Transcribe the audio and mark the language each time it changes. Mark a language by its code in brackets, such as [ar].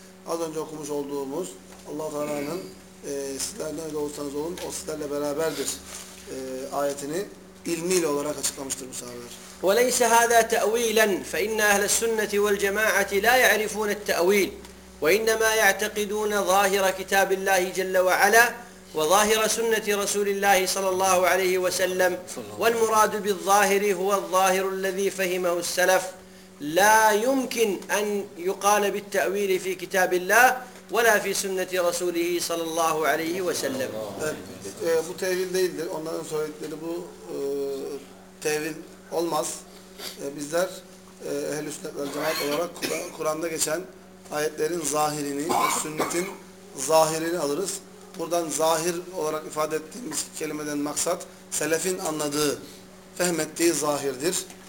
[tr] Az önce okumuş olduğumuz Allah-u Teala'nın sizler nerede olursanız olun o sizlerle beraberdir ayetini ilmiyle olarak açıklamıştır bu sahabeler. [ar] وليس هذا تأويلا فإن أهل السنة والجماعة لا يعرفون التأويل وإنما يعتقدون ظاهر كتاب الله جل وعلا وظاهر سنة رسول الله صلى الله عليه وسلم والمراد بالظاهر هو الظاهر الذي فهمه السلف لا يمكن أن يقال بالتأويل في كتاب الله ولا في سنة رسوله صلى الله عليه وسلم. [tr] Bu tevil değildir. Onların söyledikleri bu tevil olmaz. Bizler ehl-i sünnet ve cemaat olarak Kur'an'da geçen ayetlerin zahirini, sünnetin zahirini alırız. Buradan zahir olarak ifade ettiğimiz kelimeden maksat selefin anladığı, fehmettiği zahirdir.